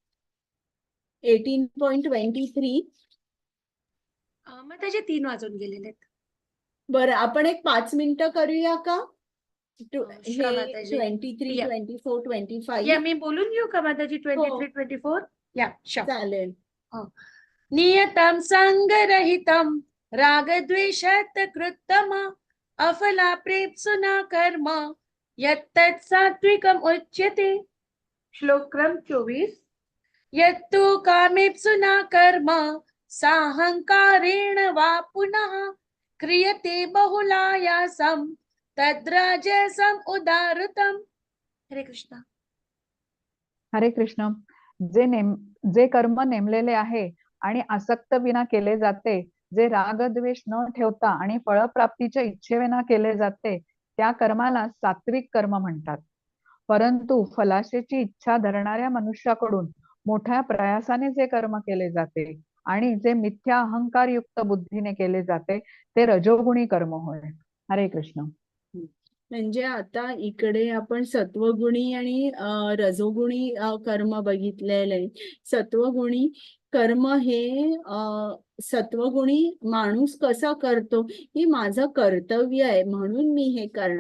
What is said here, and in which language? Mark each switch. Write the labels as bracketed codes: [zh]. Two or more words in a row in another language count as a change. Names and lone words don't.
[mr] 18.23. मग त्याचे 3 वाजून गेलेले आहेत. बरं, आपण एक 5 मिनिटं करूया का? Sure, माताजी. 23, [en] Yeah. [mr] 24, 25. या मी बोलून घेऊ का माताजी? 23, 24. या शुअर. चालेल. [sa] नियतं संगरहितं रागद्वेषात् कृत्तम अफला प्रेप्सुना कर्म यत्तत् सात्विकम् उच्यते. [mr] श्लोक क्रम 24. [sa] यत्तु कामेप्सुना कर्म साहंकारेण वा पुनः क्रियते बहुलायासं तद्राजसम् उदारतम्. हरे कृष्ण. हरे कृष्ण. [mr] जे कर्म नेमलेले आहे आणि आसक्त विना केले जाते, जे राग द्वेष न ठेवता आणि फळप्राप्तीच्या इच्छेविना केले जाते, त्या कर्माला सात्विक कर्म म्हणतात. परंतु फलाशेची इच्छा धरणाऱ्या मनुष्याकडून मोठ्या प्रयासाने जे कर्म केले जाते आणि जे मिथ्या अहंकारयुक्त बुद्धीने केले जाते, ते रजोगुणी कर्म होय. [sa] हरे कृष्ण. [mr] म्हणजे आता इकडे आपण सत्वगुणी आणि रजोगुणी कर्म बघितलेले आहे. सत्वगुणी कर्म हे सत्वगुणी माणूस कसा करतो, की माझं कर्तव्य आहे म्हणून मी हे करणार.